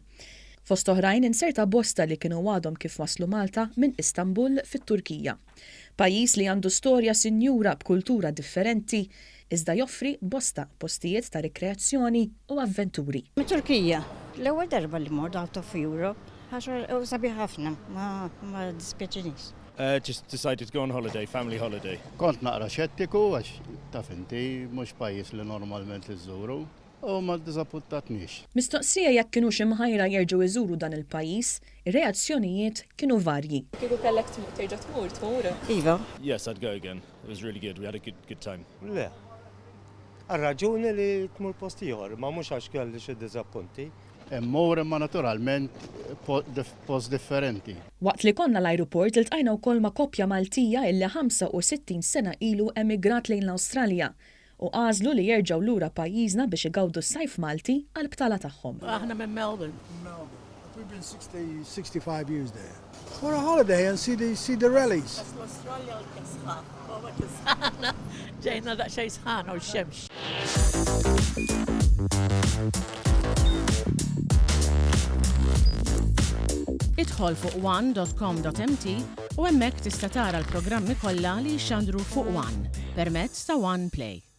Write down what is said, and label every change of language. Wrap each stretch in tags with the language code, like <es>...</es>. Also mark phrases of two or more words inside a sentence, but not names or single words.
<mt>Fost oħrajn inserta bosta li kienu għadhom kif waslu Malta minn Istanbul fit-Turkija. Pajjiż li għandu storja sinjura b'kultura differenti iżda joffri bosta postijiet ta' rikreazzjoni u avventuri. Mit-Turkija, l-ewwel darba li mort</mt> <en>out of Europe,</en> <mt>għax sabiħ ħafna, ma dispjaċinix.</mt> <en>Just decided to go on holiday, family holiday.</en> <mt>Kont naqra xettiku għax taf inti mhux pajjiż li normalment iżżuru u ma ddiżappuntatniex. Mistoqsija jekk kienu xi mħajra jerġgħu iżuru dan il-pajjiż, ir-reazzjonijiet kienu varji. Kieku kellek terġa' tmur. Iva.</mt> <en>Yes, I'd go again. It was really good. We had a good time.</en> <mt>Le, għal-raġuni li tmur posti ieħor, ma mhux għax kelli xi diżappunti. Immur imma naturalment post differenti. Waqt li konna l-ajruport iltqajna wkoll ma' koppja Maltija illi 65 sena ilu emigrat lejn l-Awstralja u għażlu li jerġgħu lura pajjiżna biex igawdu s-sajf Malti għall-btala tagħhom. Aħna minn Melbourne.</mt> <en>We've been 65 years there. For a holiday and see the rallies.</en> <mt>L-Australja u l-kisħan. Baba kisħana. Ġejna daqxej sħana u l-xemx. Idħol fuq one.com.mt u hemmhekk tista' tara l-programmi kollha li jxandru fuq One permezz ta' One Play.</mt>